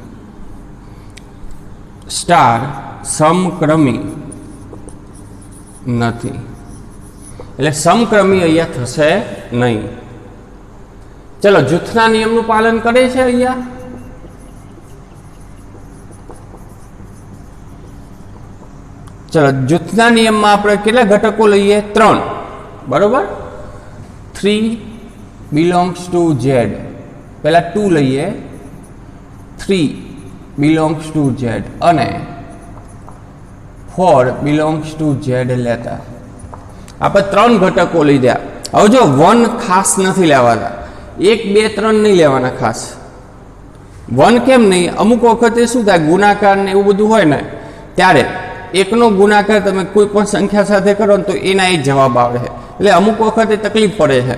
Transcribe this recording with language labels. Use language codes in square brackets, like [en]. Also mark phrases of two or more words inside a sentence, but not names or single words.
[gu] સ્ટાર સમક્રમી નથી એટલે સમક્રમી અહીંયા થશે નહીં. ચલો જૂથના નિયમનું પાલન કરે છે અહીંયા? ચલો જૂથના નિયમમાં આપણે કેટલા ઘટકો લઈએ? [en] 3, બરોબર. 3 belongs to Z. [gu] પહેલા 2 લઈએ, 3 [en] belongs to Z [gu] અને 4 [en] belongs to Z [gu] લેતા આપણે 3 ઘટકો લીધા. હવે જો 1 ખાસ નથી લેવાના, 1 2 3 નહીં લેવાના ખાસ. 1 કેમ નહીં? અમુક વખતે શું થાય, ગુણાકાર ને એવું બધું હોય ને ત્યારે એકનો ગુણાકાર તમે કોઈ પણ સંખ્યા સાથે કરો ને તો એના એ જવાબ આવે છે, એટલે અમુક વખતે તકલીફ પડે છે.